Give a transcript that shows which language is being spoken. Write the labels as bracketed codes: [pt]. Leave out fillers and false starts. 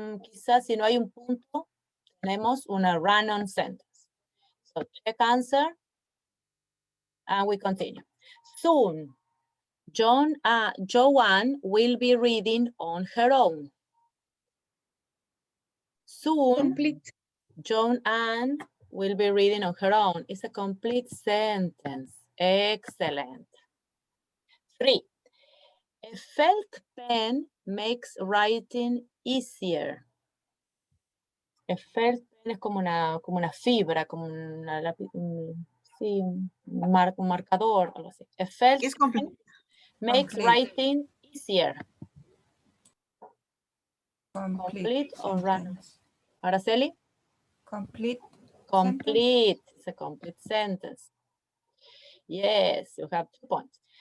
[es] Quizás si no hay un punto, tenemos una run-on sentence. [en] So check answer, and we continue. Soon, Joanne will be reading on her own. Soon, Complete. Joanne will be reading on her own. It's a complete sentence. Excellent. 3. A felt pen makes writing easier. [es] A felt pen es como una fibra, como una sí, un marcador, algo así. [en] A felt pen makes writing easier. Complete or run? Araceli? Complete. Complete. It's a complete sentence. Yes, you have 2 points.